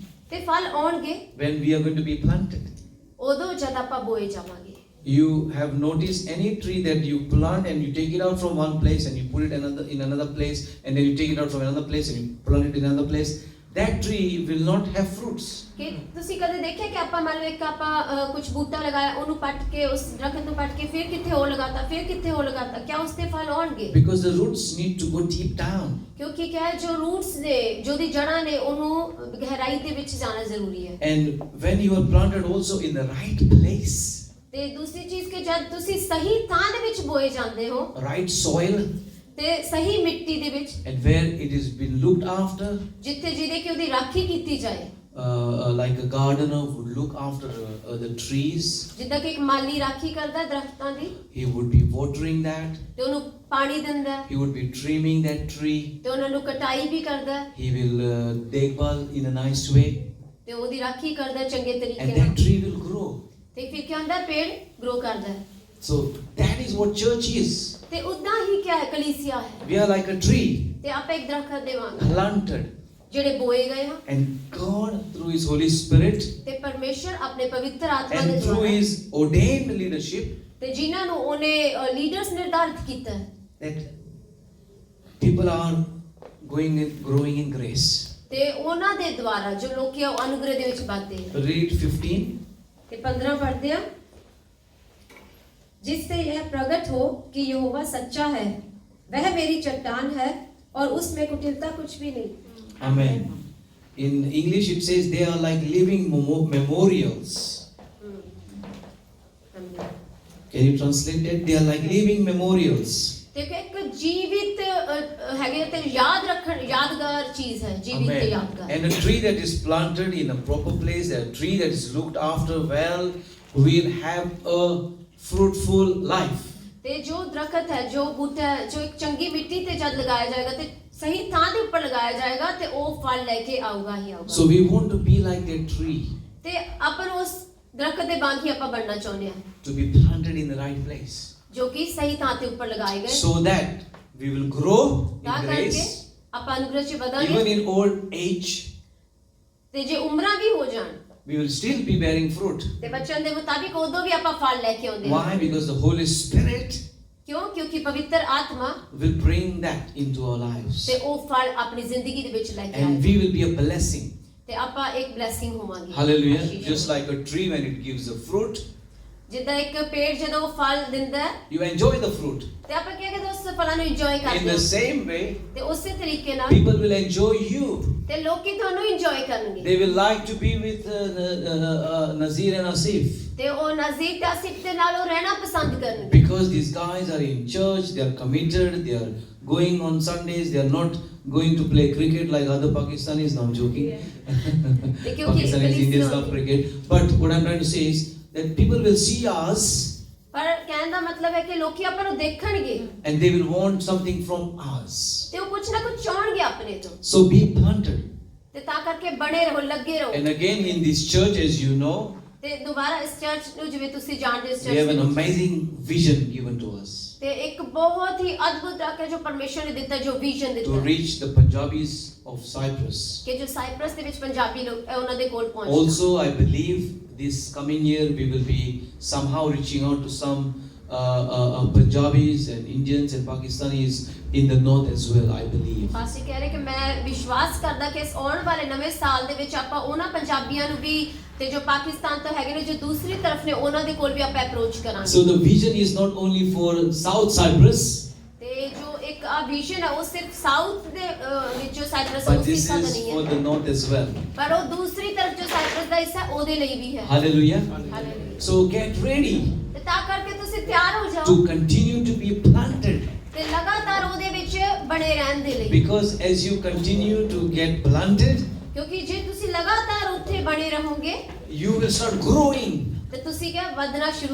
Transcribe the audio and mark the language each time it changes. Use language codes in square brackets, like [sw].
[pa] ਤੇ ਫਲ ਆਉਣਗੇ [en] when we are going to be planted. [pa] ਉਦੋਂ ਜਦ ਆਪਾਂ ਬੋਏ ਜਾਵਾਂਗੇ। [en] You have noticed any tree that you plant and you take it out from one place and you put it in another place, and then you take it out from another place and you plant it in another place. That tree will not have fruits. [pa] ਕਿ ਤੁਸੀਂ ਕਦੇ ਦੇਖਿਆ ਕਿ ਆਪਾਂ ਮੰਨ ਲਓ ਇੱਕ ਆਪਾਂ ਕੁਝ ਬੂਟਾ ਲਗਾਇਆ, ਉਹਨੂੰ ਪੱਟ ਕੇ ਉਸ ਦਰਖਤ ਨੂੰ ਪੱਟ ਕੇ ਫਿਰ ਕਿੱਥੇ ਹੋਰ ਲਗਾਤਾ, ਫਿਰ ਕਿੱਥੇ ਹੋਰ ਲਗਾਤਾ, ਕਿਆ ਉਸ ਤੇ ਫਲ ਆਉਣਗੇ? [en] Because the roots need to go deep down. [pa] ਕਿਉਂਕਿ ਕਿਆ ਹੈ, ਜੋ ਰੂਟਸ ਨੇ, ਜੋ ਦੀ ਜੜ੍ਹਾਂ ਨੇ, ਉਹਨੂੰ ਗਹਿਰਾਈ ਦੇ ਵਿੱਚ ਜਾਣਾ ਜ਼ਰੂਰੀ ਹੈ। [en] And when you are planted also in the right place, [pa] ਤੇ ਦੂਸਰੀ ਚੀਜ਼ ਕਿ ਜਦ ਤੁਸੀਂ ਸਹੀ ਥਾਂ ਦੇ ਵਿੱਚ ਬੋਏ ਜਾਂਦੇ ਹੋ, [en] right soil, [pa] ਤੇ ਸਹੀ ਮਿੱਟੀ ਦੇ ਵਿੱਚ, [en] and where it has been looked after, [pa] ਜਿੱਥੇ ਜਿਹਦੇ ਕਿ ਉਹਦੀ ਰਾਖੀ ਕੀਤੀ ਜਾਏ, [en] like a gardener would look after the trees. [pa] ਜਿੱਦਾਂ ਕਿ ਇੱਕ ਮਾਲੀ ਰਾਖੀ ਕਰਦਾ ਦਰਖਤਾਂ ਦੀ, [en] He would be watering that. [pa] ਤੇ ਉਹਨੂੰ ਪਾਣੀ ਦਿੰਦਾ, [en] He would be trimming that tree. [pa] ਤੇ ਉਹਨਾਂ ਨੂੰ ਕਟਾਈ ਵੀ ਕਰਦਾ, [en] He will dekbal in a nice way, [pa] ਤੇ ਉਹਦੀ ਰਾਖੀ ਕਰਦਾ ਚੰਗੇ [en] and [pa] ਤਰੀਕੇ [en] that [pa] ਨਾਲ, [en] tree will grow. [pa] ਤੇ ਫਿਰ ਕੀ ਹੁੰਦਾ, ਪੇੜ ਗਰੋ ਕਰਦਾ ਹੈ। [en] So that is what church is. [pa] ਤੇ ਉਦਾਂ ਹੀ ਕਿਆ ਹੈ, ਕਲੀਸਿਆ ਹੈ। [en] We are like a tree [pa] ਤੇ ਆਪਾਂ ਇੱਕ ਦਰਖਤ ਦੇ ਵਾਂਗ [en] planted, [pa] ਜਿਹੜੇ ਬੋਏ ਗਏ ਹਾਂ, [en] and God through His Holy Spirit [pa] ਤੇ ਪਰਮੇਸ਼ਰ ਆਪਣੇ ਪਵਿੱਤਰ ਆਤਮਾ ਦੇ [en] and through [pa] ਦੁਆਰਾ, [en] His ordained leadership [pa] ਤੇ ਜਿਨ੍ਹਾਂ ਨੂੰ ਉਹਨੇ ਲੀਡਰਸ ਨਿਰਧਾਰਿਤ ਕੀਤਾ ਹੈ, [en] that people are growing in grace. [pa] ਤੇ ਉਹਨਾਂ ਦੇ ਦੁਆਰਾ ਜੋ ਲੋਕੀ ਆ ਉਹ ਅਨੁਗ੍ਰਹ ਦੇ ਵਿੱਚ ਵੱਧਦੇ ਆ। [en] Read 15. [pa] ਤੇ 15 ਪੜ੍ਹਦੇ ਆ। [hi] जिससे यह प्रकट हो कि यहोवा सच्चा है, वह मेरी चट्टान है और उसमें कुटिलता कुछ भी नहीं। [en] Amen. In English it says they are like living memorials. Can you translate that? They are like living memorials. [pa] ਤੇ ਇੱਕ ਜੀਵਿਤ ਹੈਗੇ ਤੇ ਯਾਦ ਰੱਖਣ ਯਾਦਗਾਰ ਚੀਜ਼ ਹੈ, ਜੀਵਿਤ ਤੇ [en] Amen. [pa] ਯਾਦਗਾਰ। [en] And a tree that is planted in a proper place, a tree that is looked after well, will have a fruitful life. [pa] ਤੇ ਜੋ ਦਰਖਤ ਹੈ, ਜੋ ਬੂਟਾ ਹੈ, ਜੋ ਇੱਕ ਚੰਗੀ ਮਿੱਟੀ ਤੇ ਜਦ ਲਗਾਇਆ ਜਾਏਗਾ ਤੇ ਸਹੀ ਥਾਂ ਦੇ ਉੱਪਰ ਲਗਾਇਆ ਜਾਏਗਾ ਤੇ ਉਹ ਫਲ ਲੈ ਕੇ ਆਊਗਾ ਹੀ ਆਊਗਾ। [en] So we want to be like that tree, [pa] ਤੇ ਆਪਾਂ ਨੂੰ ਉਸ ਦਰਖਤ ਦੇ ਵਾਂਗ ਹੀ ਆਪਾਂ ਬਣਨਾ ਚਾਹੁੰਦੇ ਹਾਂ, [en] to be planted in the right place, [pa] ਜੋ ਕਿ ਸਹੀ ਥਾਂ ਤੇ ਉੱਪਰ ਲਗਾਏ ਗਏ, [en] so that we will grow [pa] ਤਾਂ [en] in [pa] ਕਰਕੇ [en] grace, [pa] ਆਪਾਂ ਅਨੁਗ੍ਰਹ ਚ [en] even [pa] ਵਧਾਂਗੇ। [en] in old age. [pa] ਤੇ ਜੇ ਉਮਰਾਂ ਵੀ ਹੋ ਜਾਣ [en] We will still be bearing fruit. [pa] ਤੇ ਬਚਨ ਦੇ ਮੁਤਾਬਿਕ ਉਦੋਂ ਵੀ ਆਪਾਂ ਫਲ ਲੈ ਕੇ ਆਉਂਦੇ ਹਾਂ। [en] Why? Because the Holy Spirit [pa] ਕਿਉਂ? ਕਿਉਂਕਿ ਪਵਿੱਤਰ ਆਤਮਾ [en] will bring that into our lives, [pa] ਤੇ ਉਹ ਫਲ ਆਪਣੀ ਜ਼ਿੰਦਗੀ ਦੇ ਵਿੱਚ ਲੈ ਕੇ [en] and [pa] ਆਏ [en] we will be a blessing. [pa] ਤੇ ਆਪਾਂ ਇੱਕ ਬਲੇਸਿੰਗ ਹੋਵਾਂਗੇ। [en] Hallelujah. [pa] Ashish [en] Just like a tree when it gives a fruit, [pa] ਜਿੱਦਾਂ ਇੱਕ ਪੇੜ ਜਦੋਂ ਉਹ ਫਲ ਦਿੰਦਾ ਹੈ [en] you enjoy the fruit. [pa] ਤੇ ਆਪਾਂ ਕੀ ਕਰਦੇ ਉਸ ਫਲਾਂ ਨੂੰ ਇੰਜੋਏ [en] In [pa] ਕਰਦੇ [en] the [pa] ਹਾਂ [en] same way, [pa] ਤੇ ਉਸੇ ਤਰੀਕੇ ਨਾਲ [en] people will enjoy you. [pa] ਤੇ ਲੋਕੀ ਤੁਹਾਨੂੰ ਇੰਜੋਏ ਕਰਨਗੇ [en] They will like to be with Nazir and Asif, [pa] ਤੇ ਉਹ ਨਜ਼ਦੀਕ ਤੇ ਆਸਿਫ ਦੇ ਨਾਲ ਉਹ ਰਹਿਣਾ ਪਸੰਦ ਕਰਨਗੇ [en] because these guys are in church, they are committed, they are going on Sundays, they are not going to play cricket like other Pakistanis. Now I'm joking. Pakistanis, Indians love cricket. But what I'm trying to say is that people will see us [pa] ਪਰ ਕਹਿਣ ਦਾ ਮਤਲਬ ਹੈ ਕਿ ਲੋਕੀ ਆਪਾਂ ਨੂੰ ਦੇਖਣਗੇ [en] and they will want something from us. [pa] ਤੇ ਉਹ ਕੁਝ ਨਾ ਕੁਝ ਚਾਹਣਗੇ ਆਪਣੇ ਤੋਂ [en] So be planted. [pa] ਤੇ ਤਾਂ ਕਰਕੇ ਬਣੇ ਰਹੋ, ਲੱਗੇ ਰਹੋ। [en] And again in this church, as you know, [pa] ਤੇ ਦੁਬਾਰਾ ਇਸ ਚਰਚ ਨੂੰ ਜਿਵੇਂ ਤੁਸੀਂ ਜਾਣਦੇ ਹੋ ਇਸ [en] we have an [pa] church [en] amazing vision given to us [pa] ਤੇ ਇੱਕ ਬਹੁਤ ਹੀ ਅਦਭੁਤ ਰੱਖ ਜੋ ਪਰਮੇਸ਼ਰ ਨੇ ਦਿੱਤਾ, ਜੋ ਵਿਜ਼ਨ [en] to [pa] ਦਿੱਤਾ [en] reach the Punjabis of Cyprus. [pa] ਕਿ ਜੋ ਸਾਈਪ੍ਰਸ ਦੇ ਵਿੱਚ ਪੰਜਾਬੀ ਲੋਕ ਹੈ ਉਹਨਾਂ ਦੇ ਕੋਲ ਪਹੁੰਚਣਾ। [en] Also, I believe this coming year we will be somehow reaching out to some Punjabis and Indians and Pakistanis in the north as well, I believe. [pa] Pastor ਕਹਿ ਰਹੇ ਕਿ ਮੈਂ ਵਿਸ਼ਵਾਸ ਕਰਦਾ ਕਿ ਇਸ ਆਉਣ ਵਾਲੇ ਨਵੇਂ ਸਾਲ ਦੇ ਵਿੱਚ ਆਪਾਂ ਉਹਨਾਂ ਪੰਜਾਬੀਆਂ ਨੂੰ ਵੀ ਤੇ ਜੋ ਪਾਕਿਸਤਾਨ ਤੋਂ ਹੈਗੇ ਨੇ ਜੋ ਦੂਸਰੀ ਤਰਫ ਨੇ ਉਹਨਾਂ ਦੇ ਕੋਲ ਵੀ ਆਪਾਂ ਅਪਰੋਚ ਕਰਾਂਗੇ। [en] So the vision is not only for South Cyprus, [pa] ਤੇ ਜੋ ਇੱਕ ਆ ਵਿਜ਼ਨ ਹੈ ਉਹ ਸਿਰਫ ਸਾਊਥ ਦੇ ਵਿੱਚੋਂ ਸਾਈਪ੍ਰਸ [en] but [pa] ਉਸ [en] this [pa] ਹਿੱਸਾ ਦਾ [en] is [pa] ਨਹੀਂ [en] for [pa] ਹੈ, [en] the north as well. [pa] ਪਰ ਉਹ ਦੂਸਰੀ ਤਰਫ ਜੋ ਸਾਈਪ੍ਰਸ ਦਾ ਹਿੱਸਾ ਉਹਦੇ ਲਈ ਵੀ ਹੈ। [en] Hallelujah. [pa] Hallelujah. [en] So get ready [pa] ਤੇ ਤਾਂ ਕਰਕੇ ਤੁਸੀਂ ਤਿਆਰ ਹੋ ਜਾਓ [en] to continue to be planted, [pa] ਤੇ ਲਗਾਤਾਰ ਉਹਦੇ ਵਿੱਚ ਬਣੇ ਰਹਿਣ ਦੇ ਲਈ, [en] because as you continue to get planted, [pa] ਕਿਉਂਕਿ ਜੇ ਤੁਸੀਂ ਲਗਾਤਾਰ ਉੱਥੇ ਬਣੇ ਰਹੋਗੇ [en] you will start growing. [pa] ਤੇ ਤੁਸੀਂ ਕਿਆ ਵਧਣਾ ਸ਼ੁਰੂ